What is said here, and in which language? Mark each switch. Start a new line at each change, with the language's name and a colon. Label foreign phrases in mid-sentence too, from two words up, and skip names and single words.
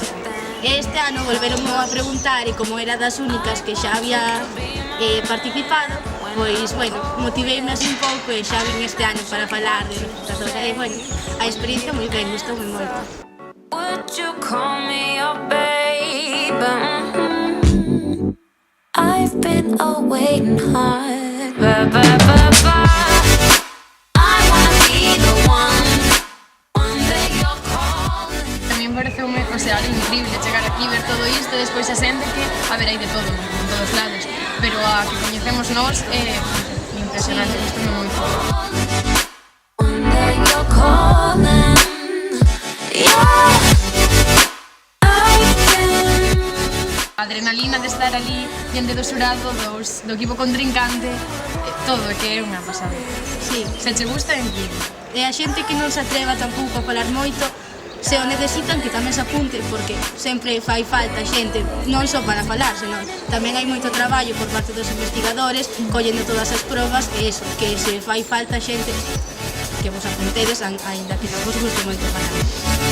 Galician: Este ano volveronme a preguntar e como era das únicas que xa había participado, pois, bueno, motiveime así un pouco e xa vin este ano para falar de investigadora e, bueno, a experiencia moi ben, gustoume moito.
English: Would you call me your babe? I've been waiting hard. I wanna be the one that you're calling.
Galician: Tamén pareceume, o sea, algo increíble chegar aquí, ver todo isto, despois a xente que, a ver, hai de todo, en todos lados, pero a que coñecemos nós é impresionante, gustoume moito.
English: One that you're calling.
Galician: A adrenalina de estar ali diante do xurado, do equipo contrincante, todo, que é unha pasada. Sí, Se che gusta, en ti. e a xente que non se atreva tampouco a falar moito, se o necesitan, que tamén se apunte, porque sempre fai falta xente, non só para falar, senón tamén hai moito traballo por parte dos investigadores, collendo todas as probas, e eso, que se fai falta xente que vos apuntedes, aínda que non vos guste moito falar.